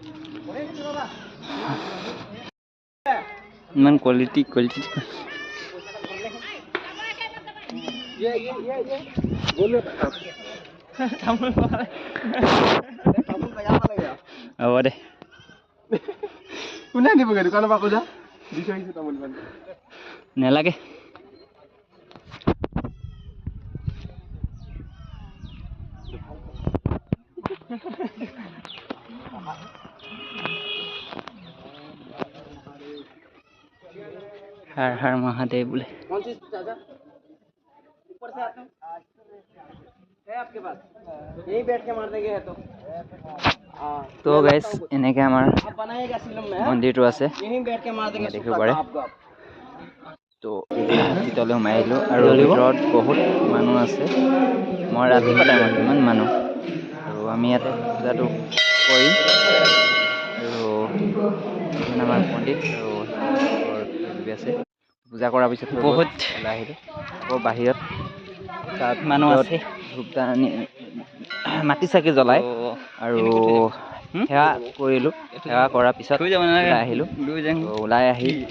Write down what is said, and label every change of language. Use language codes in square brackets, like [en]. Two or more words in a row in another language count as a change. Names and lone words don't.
[as] ইমান কোৱালিটি হ'ব দে কোনে দিবগৈ দোকানৰ পৰা পূজা দি থৈ আহিছোঁ তামোল পাণ নেলাগে [hi] हर हर महादेव बोले तो गाइस [as] এনেকে আমাৰ মন্দিৰটো আছে দেখিব পাৰে তো ভিতৰলৈ সোমাই আহিলোঁ আৰু ভিতৰত বহুত মানুহ আছে মই ৰাতিপুৱা টাইমত ইমান মানুহ আৰু আমি ইয়াতে পূজাটো কৰিম আৰু আমাৰ পণ্ডিত আৰু আছে পূজা কৰাৰ পিছত বহুত ওলাই আহিলোঁ আকৌ বাহিৰত তাত মানুহ আছে ধূপদানি মাটি চাকি জ্বলাই আৰু সেৱা কৰিলোঁ সেৱা কৰাৰ পিছত ওলাই আহিলোঁ ওলাই আহি